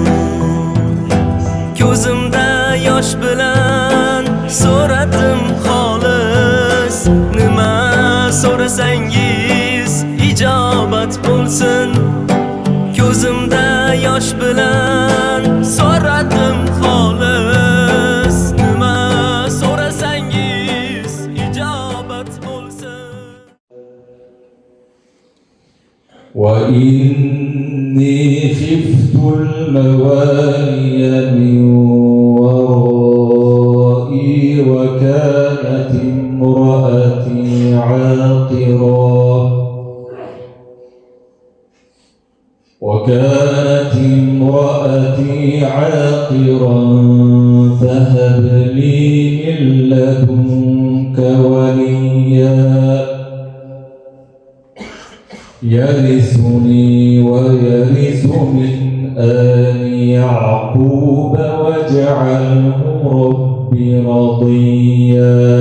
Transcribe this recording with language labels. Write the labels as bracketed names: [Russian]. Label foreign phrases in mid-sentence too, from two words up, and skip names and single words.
[Uzbek] Ko'zimda yosh bilan so'radim xolis, nima so'rasangiz ijobat bo'lsin. Ko'zimda yosh bilan so'radim xolis, nima so'rasangiz ijobat bo'lsin. [Arabic] وإني خفت الموالي من ورائي وكانت امرأتي عاقرا فهب لي من لدنك وليا يرثني ويرث من آل يعقوب واجعله رب رضيا.